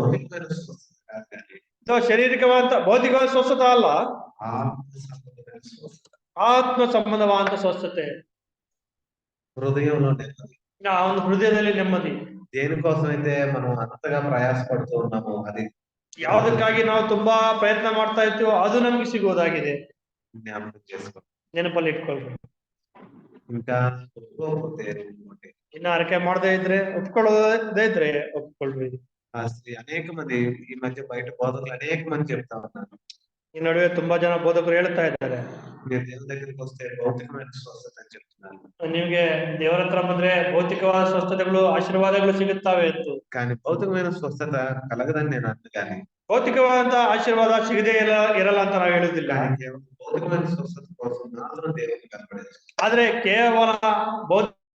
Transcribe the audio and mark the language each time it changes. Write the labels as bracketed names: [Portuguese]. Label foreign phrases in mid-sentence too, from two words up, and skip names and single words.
[Kannada] ಭೌತಿಕವಾದ ಸ್ವಸ್ಥತೆ ಅಲ್ಲ, ಆತ್ಮ ಸಂಬಂಧವಾದ ಸ್ವಸ್ಥತೆ. [Telugu] హృదయంలో నెమ్మది. [Kannada] ಆ ಒಂದು ಹೃದಯದಲ್ಲಿ ನೆಮ್ಮದಿ. [Telugu] దేనికోసమైతే మనం అంతగా ప్రయాసపడుతూ ఉన్నామో అది [Kannada] ಯಾವುದಕ್ಕಾಗಿ ನಾವು ತುಂಬಾ ಪ್ರಯತ್ನ ಮಾಡ್ತಾ ಇರ್ತೀವೋ ಅದು ನಮ್ಗೆ ಸಿಗೋದಾಗಿದೆ. [Telugu] జ్ఞాపకం చేసుకో. [Kannada] ನೆನಪಲ್ಲಿ ಇಟ್ಕೊಳ್ಬೇಕು. [Telugu] ఇంకా ಒಪ್ಕೋకపోతే [Kannada] ಇನ್ನ ಆರಕೆ ಮಾಡದೇ ಇದ್ರೆ, ಒಪ್ಕೊಳ್ಳೋದೇ ಇದ್ರೆ ಒಪ್ಕೊಳ್ರಿ. [Telugu] ఆ స్త్రీ అనేక మంది ఈ మధ్య బయట బోధకులు అనేక మంది చెప్తా ఉన్నారు. [Kannada] ಈ ನಡುವೆ ತುಂಬಾ ಜನ ಬೋಧಕರು ಹೇಳ್ತಾ ಇದ್ದಾರೆ, [Telugu] మీరు దేవుని దగ్గరికి వస్తే భౌతికమైన స్వస్థత అని చెప్తున్నారు. [Kannada] ನಿಮ್ಗೆ ದೇವರ ಹತ್ರ ಬಂದ್ರೆ ಭೌತಿಕವಾದ ಸ್ವಸ್ಥತೆಗಳು, ಆಶೀರ್ವಾದಗಳು ಸಿಗುತ್ತವೆ ಎಂದು. [Telugu] కానీ భౌతికమైన స్వస్థత కలగదని నేను అనగానే, [Kannada] ಭೌತಿಕವಾದಂತ ಆಶೀರ್ವಾದ ಸಿಗದೇ ಇರಲ್ಲ ಅಂತ ನಾವು ಹೇಳುದಿಲ್ಲ. [Telugu] భౌతికమైన స్వస్థత కోసం మాత్రం దేవుని కనపడేది. [Kannada] ಆದ್ರೆ ಕೇವಲ ಭೌತಿಕ